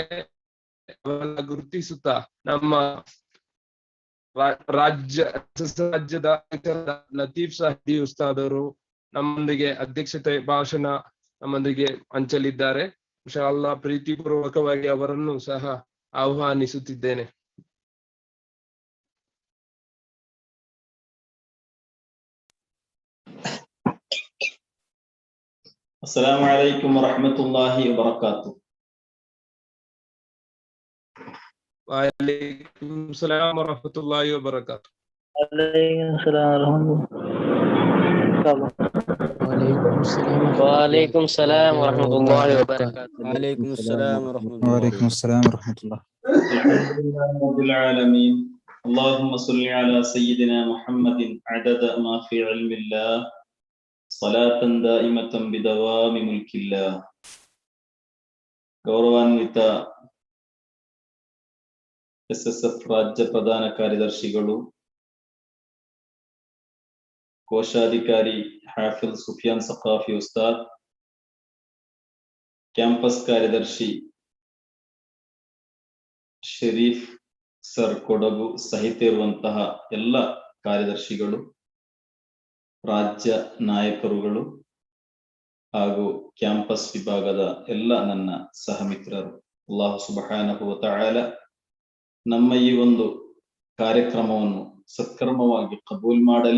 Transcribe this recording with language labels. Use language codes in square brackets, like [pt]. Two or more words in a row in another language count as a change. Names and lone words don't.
[kn] ಗುರುತಿಸುತ್ತಾ ನಮ್ಮ ರಾಜ್ಯದ ಲತೀಫ್ ಸಾದಿ ಉಸ್ತಾದರು ನಮ್ಮೊಂದಿಗೆ ಅಧ್ಯಕ್ಷತೆ ಭಾಷಣ ನಮ್ಮೊಂದಿಗೆ ಹಂಚಲಿದ್ದಾರೆ. [ar] إن شاء الله [kn] ಪ್ರೀತಿಪೂರ್ವಕವಾಗಿ ಅವರನ್ನು ಸಹ ಆಹ್ವಾನಿಸುತ್ತಿದ್ದೇನೆ. [ar] السلام عليكم ورحمة الله وبركاته. وعليكم السلام ورحمة الله وبركاته. وعليكم السلام ورحمة الله وبركاته. وعليكم السلام ورحمة الله. وعليكم السلام ورحمة الله. الحمد لله رب العالمين. اللهم صل على سيدنا محمد عدد ما في علم الله صلاة دائمة بدوام ملك الله. [kn] ಗೌರವಾನ್ವಿತ SSF ರಾಜ್ಯ ಪ್ರಧಾನ ಕಾರ್ಯದರ್ಶಿಗಳು, ಕೋಶಾಧಿಕಾರಿ ಹಾಫಿಲ್ ಸುಫಿಯಾನ್ ಸಖಾಫಿ ಉಸ್ತಾದ್, ಕ್ಯಾಂಪಸ್ ಕಾರ್ಯದರ್ಶಿ ಶರೀಫ್ ಸರ್ ಕೊಡಗು ಸಹಿತ ಇರುವಂತಹ ಎಲ್ಲ ಕಾರ್ಯದರ್ಶಿಗಳು, ರಾಜ್ಯ ನಾಯಕರುಗಳು ಹಾಗೂ ಕ್ಯಾಂಪಸ್ ವಿಭಾಗದ ಎಲ್ಲ ನನ್ನ ಸಹಮಿತ್ರರು, [ar] الله سبحانه وتعالى [kn] ನಮ್ಮ ಈ ಒಂದು ಕಾರ್ಯಕ್ರಮವನ್ನು ಸತ್ಕರ್ಮವಾಗಿ ಕಬೂಲ್ ಮಾಡಲಿ.